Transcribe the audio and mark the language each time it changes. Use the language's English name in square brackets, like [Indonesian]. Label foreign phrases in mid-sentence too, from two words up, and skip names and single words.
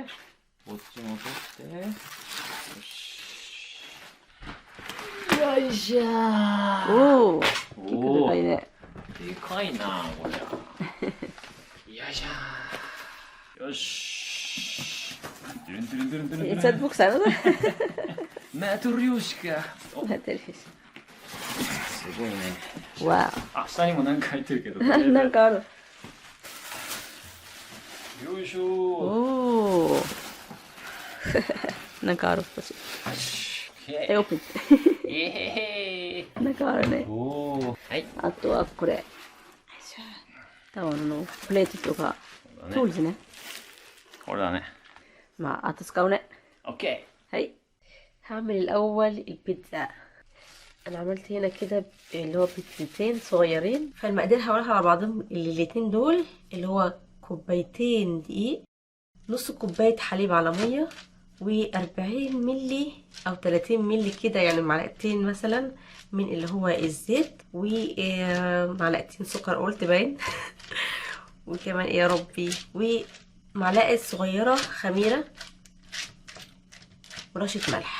[Japanese] こっちも取って。よし。よいしょー。おお。結構でかいね。でかいなこれ。よいしょー。よし。トゥルントゥルントゥルントゥルントゥルン。 Is dat boek zijn we? Matryoshka。 Matryoshka。すごいね。わあ、下にも何か入ってるけど。なんかある。よいしょー。おお。なんかある。オープン。なんかあるね。はい。あとはこれ。タワーのプレートとか。トールズね。これだね。まあ、あと使うね。 [Arabic] اوكي. هاي هعمل الأول البيتزا. أنا عملت هنا كده اللي هو بيتزتين صغيرين. فالمقادير هقولها على بعضهم الاتنين دول اللي هو كوبايتين دقيق، نص كوباية حليب على مية، و40 ملي أو 30 ملي كده يعني معلقتين مثلا من اللي هو الزيت، ومعلقتين سكر قلت باين وكمان ايه يا ربي، ومعلقة صغيرة خميرة ورشة ملح.